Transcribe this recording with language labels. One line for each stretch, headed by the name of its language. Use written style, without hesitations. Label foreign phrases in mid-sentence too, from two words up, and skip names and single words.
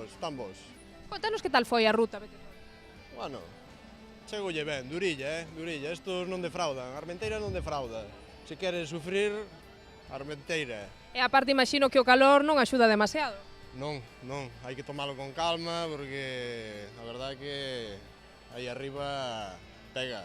Galician: Contanos que tal foi a ruta, Beteta. Bueno, chegolle ben, durilla, durilla. Estos non defraudan, a Armenteira non defrauda. Se queres sufrir, Armenteira. E aparte imagino que o calor non axuda demasiado. Non, hai que tomalo con calma, porque a verdade é que aí arriba pega.